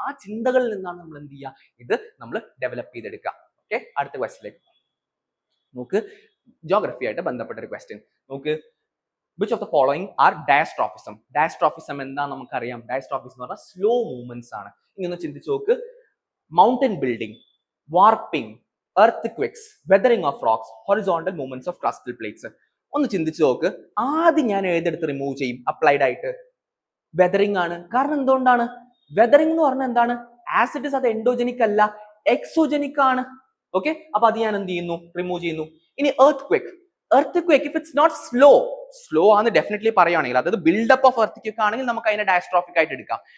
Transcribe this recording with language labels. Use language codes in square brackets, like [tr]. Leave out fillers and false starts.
[ml] ആ ചിന്തകളിൽ നിന്നാണ് നമ്മൾ എന്ത് ചെയ്യുക, ഇത് നമ്മൾ ഡെവലപ്പ് ചെയ്തെടുക്കുക. ഓക്കെ, അടുത്ത ക്വസ്റ്റ്യനിലേക്ക് നോക്ക്. ജോഗ്രഫി ആയിട്ട് ബന്ധപ്പെട്ട ഒരു ക്വസ്റ്റ്യൻ നോക്ക്. [en] Which of the following are diastrophism? [ml] ഡയസ്ട്രോഫിസം എന്താ നമുക്കറിയാം. ഡയസ്ട്രോഫിസം എന്ന് പറഞ്ഞാൽ സ്ലോ മൂവ്മെന്റ്സ് ആണ്. ഇനി ഒന്ന് ചിന്തിച്ച് നോക്ക്. [en] Mountain building, warping, earthquakes, weathering of rocks, horizontal movements of crustal plates. [ml] ഒന്ന് ചിന്തിച്ച് നോക്ക്. ആദ്യം ഞാൻ ഏതെടുത്ത് റിമൂവ് ചെയ്യും, അപ്ലൈഡ് ആയിട്ട് വെതറിംഗ് ആണ്. കാരണം എന്തുകൊണ്ടാണ്, വെതറിംഗ് എന്ന് പറഞ്ഞാൽ എന്താണ്, ആസിഡ്സ് അത് എൻഡോജനിക് അല്ല, എക്സോജനിക് ആണ്. ഓക്കെ, അപ്പൊ അത് ഞാൻ എന്ത് ചെയ്യുന്നു, റിമൂവ് ചെയ്യുന്നു. ഇനി earthquake, [en] if it's not slow [ml] ആണ് ഡെഫിനറ്റ്ലി പറയുകയാണെങ്കിൽ, അതായത് ബിൽഡപ്പ് ഓഫ് earthquake ആണെങ്കിൽ നമുക്ക് അതിനെ ഡയസ്ട്രോഫിക് ആയിട്ട് എടുക്കാം.